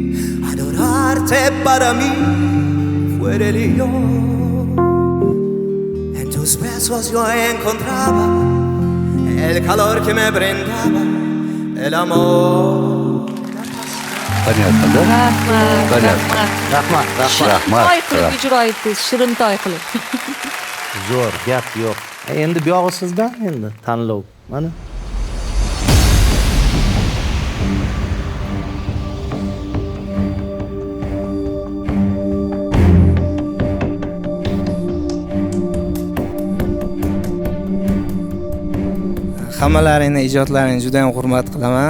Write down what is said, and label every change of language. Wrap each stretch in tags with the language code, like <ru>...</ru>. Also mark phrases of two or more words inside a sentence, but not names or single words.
<es>Adorarte para mí fue religión. En tus besos yo encontraba el calor que me brindaba el amor.</es> <ru>Понятно, да?</ru> <uz>Rahmat. To'y qilib ijro etdingiz, shirin to'y qilib. Zo'r, gap yo'q. Endi bu yog'i sizdan endi tanlov. Mana. Hammalaringning ijodlaringizni juda ham hurmat qilaman.</uz>